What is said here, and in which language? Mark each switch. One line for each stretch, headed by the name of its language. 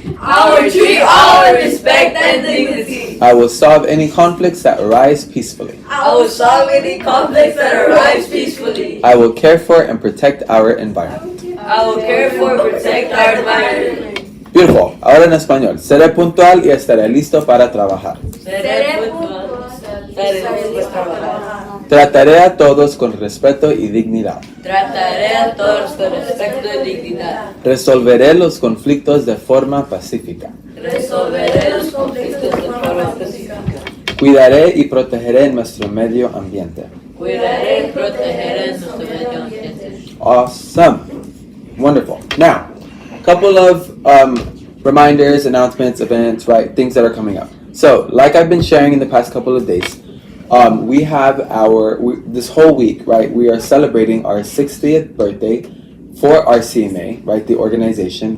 English: I will treat all with respect and dignity. I will solve any conflicts that arise peacefully. I will solve any conflicts that arise peacefully. I will care for and protect our environment. I will care for and protect our environment. Beautiful.
Spanish: Ahora en español. Seré puntual y estaré listo para trabajar. Seré puntual. Estaré listo para trabajar. Trataré a todos con respeto y dignidad. Trataré a todos con respeto y dignidad. Resolveré los conflictos de forma pacífica. Resolveré los conflictos de forma pacífica. Cuidaré y protegeré nuestro medio ambiente. Cuidaré y protegeré nuestro medio ambiente.
English: Awesome. Wonderful. Now, a couple of reminders, announcements, events, right? Things that are coming up. So, like I've been sharing in the past couple of days, we have this whole week, right? We are celebrating our 60th birthday for our CMA, right? The organization.